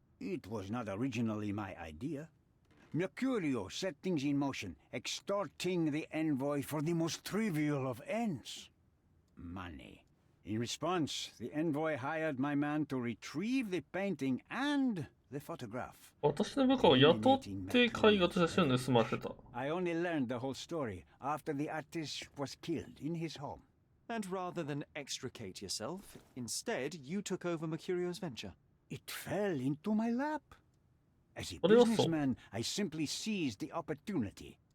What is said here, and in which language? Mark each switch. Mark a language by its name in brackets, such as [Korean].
[English] It was not originally my idea. Mercurio set things in motion, extorting the envoy for the most trivial of ends. Money. In response, the envoy hired my man to retrieve the painting and the photograph. [Japanese] 私の部下を雇って絵画と写真を盗ませた。 [English] I only learned the whole story after the artist was killed in his home. And rather than extricate yourself, instead you took over Mercurio's venture. It fell into my lap. As a businessman, I simply seized the opportunity.